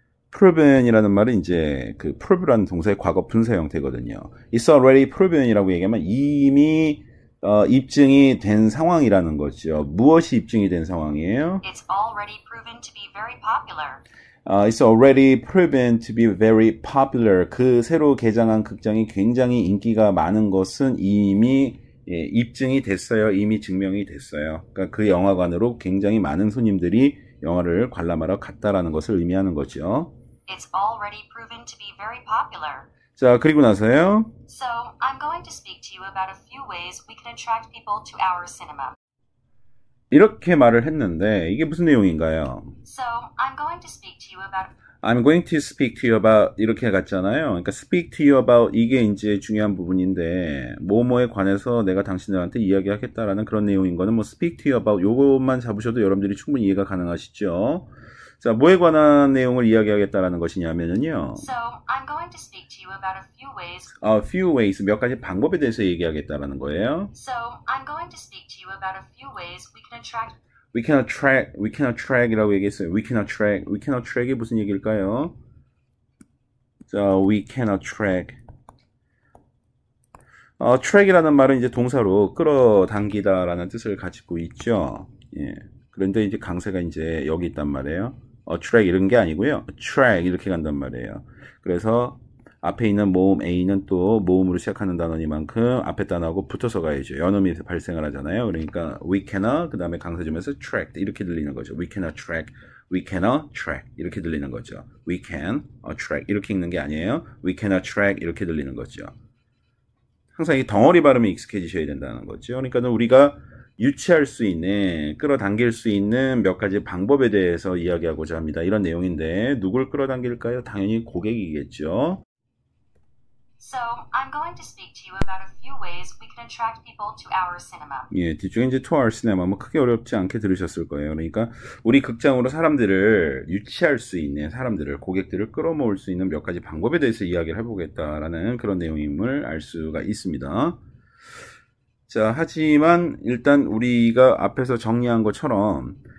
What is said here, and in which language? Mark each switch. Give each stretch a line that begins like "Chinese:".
Korean: proven이라는 말은 이제 그 prove라는 동사의 과거 분사 형태거든요. It's already proven이라고 얘기하면 이미 입증이 된 상황이라는 거죠. 무엇이 입증이 된 상황이에요?
English: It's already proven to be very popular. It's already proven to be very popular.
Korean: 그 새로 개장한 극장이 굉장히 인기가 많은 것은 이미 입증이 됐어요. 이미 증명이 됐어요. 그러니까 그 영화관으로 굉장히 많은 손님들이 영화를 관람하러 갔다라는 것을 의미하는 거죠.
English: It's already proven to be very popular.
Korean: 자, 그리고 나서요.
English: So, I'm going to speak to you about a few ways we can attract people to our cinema.
Korean: 이렇게 말을 했는데 이게 무슨 내용인가요?
English: So, I'm going to speak to you about I'm going to speak to you about
Korean: 이렇게 갔잖아요. 그러니까
English: speak to you about
Korean: 이게 이제 중요한 부분인데 뭐뭐에 관해서 내가 당신들한테 이야기하겠다라는 그런 내용인 거는 뭐 speak to you about 요것만 잡으셔도 여러분들이 충분히 이해가 가능하시죠. 자, 뭐에 관한 내용을 이야기하겠다라는 것이냐면요.
English: So, I'm going to speak to you about a few ways. A few ways
Korean: 몇 가지 방법에 대해서 얘기하겠다라는 거예요.
English: So, I'm going to speak to you about a few ways we can attract. We can attract이라고
Korean: 얘기했어요.
English: We can attract이
Korean: 무슨 얘기일까요?
English: 자, we can attract.
Korean: attract이라는 말은 이제 동사로 끌어당기다라는 뜻을 가지고 있죠. 예. 그런데 이제 강세가 이제 여기 있단 말이에요. attract 이런 게 아니고요. attract 이렇게 간단 말이에요. 그래서 앞에 있는 모음 A는 또 모음으로 시작하는 단어니만큼 앞에 단어하고 붙어서 가야죠. 연음이 발생을 하잖아요. 그러니까
English: we can,
Korean: 그 다음에 강세 주면서 attract 이렇게 들리는 거죠.
English: we can attract
Korean: 이렇게 들리는 거죠.
English: we can attract
Korean: 이렇게 읽는 게 아니에요. we can attract 이렇게 들리는 거죠. 항상 이 덩어리 발음이 익숙해지셔야 된다는 거죠. 그러니까 우리가 유치할 수 있는, 끌어당길 수 있는 몇 가지 방법에 대해서 이야기하고자 합니다. 이런 내용인데 누굴 끌어당길까요? 당연히 고객이겠죠.
English: So, I'm going to speak to you about a few ways we can attract people to our cinema.
Korean: 예, 뒤쪽에 이제
English: to our cinema
Korean: 뭐 크게 어렵지 않게 들으셨을 거예요. 그러니까 우리 극장으로 사람들을 유치할 수 있는 사람들을, 고객들을 끌어모을 수 있는 몇 가지 방법에 대해서 이야기를 해보겠다라는 그런 내용임을 알 수가 있습니다. 자, 하지만 일단 우리가 앞에서 정리한 것처럼